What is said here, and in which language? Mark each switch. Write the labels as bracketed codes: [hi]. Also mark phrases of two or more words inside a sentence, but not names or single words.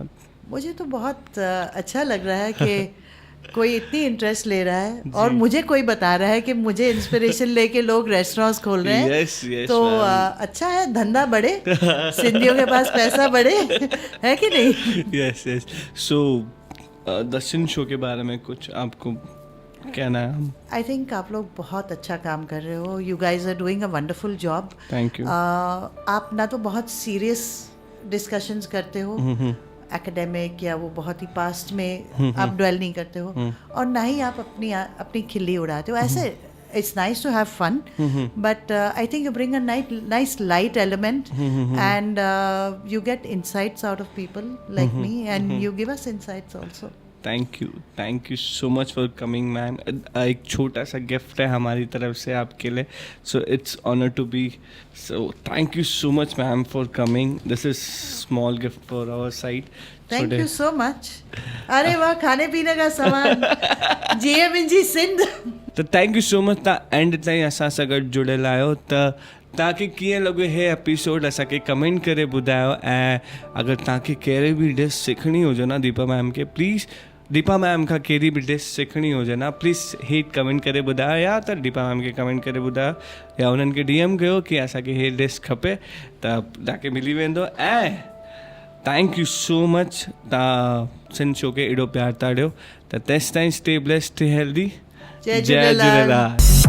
[hi] मुझे तो बहुत अच्छा लग रहा है कि कोई इतनी इंटरेस्ट ले रहा है और मुझे कोई बता रहा है कि मुझे इंस्पिरेशन लेके लोग रेस्टोरेंट्स खोल रहे हैं. yes, तो अच्छा है, धंधा बढ़े, सिंधियों के पास पैसा बढ़े, है कि नहीं. यस. सो दर्शन शो के बारे में कुछ आपको कहना है? [en] I think [hi] आप लोग बहुत अच्छा काम कर रहे हो. [en] You guys are doing a wonderful job. Thank you. [hi] आप ना तो बहुत [en] serious discussions [hi] करते हो एकेडमिक या वो बहुत ही पास्ट में आप ड्वेल नहीं करते हो, और ना ही आप अपनी खिल्ली उड़ाते हो. [en] ऐसे it's nice to have fun, but I think you bring a nice light element, and you get insights out of people like me, and you give us insights also. Thank you so much for coming ma'am. [hi] एक छोटा सा गिफ्ट है हमारी तरफ से आपके लिए, [en] So it's honour to be. So thank you so much ma'am for coming. This is small gift for our side. Thank you so much. [hi] अरे वाह, खाने पीने का सामान. GMNG सिंध. [en] तो Thank you so much. [sd] तव्हां एंड ताईं असां सां गॾु जुड़ियल आहियो. त तव्हांखे कीअं लॻो हे एपिसोड असांखे कमेंट करे ॿुधायो. ऐं अगरि तव्हांखे कहिड़ी बि डिश सिखणी हुजे न दीपा मैम खे, प्लीज़ दीपा मैम खां कहिड़ी बि डिश सिखणी हुजे न, प्लीज़ हेठि कमेंट करे ॿुधायो, या त दीपा मैम खे कमेंट करे ॿुधायो, या उन्हनि खे DM कयो कि असांखे हे डिश खपे, त तव्हांखे मिली वेंदो. [en] ऐं thank you so much. [sd] तव्हां सिंध शो खे एॾो प्यार था ॾियो. त तेसिताईं [en] stay blessed, stay healthy. [sd] जय झूलेलाल.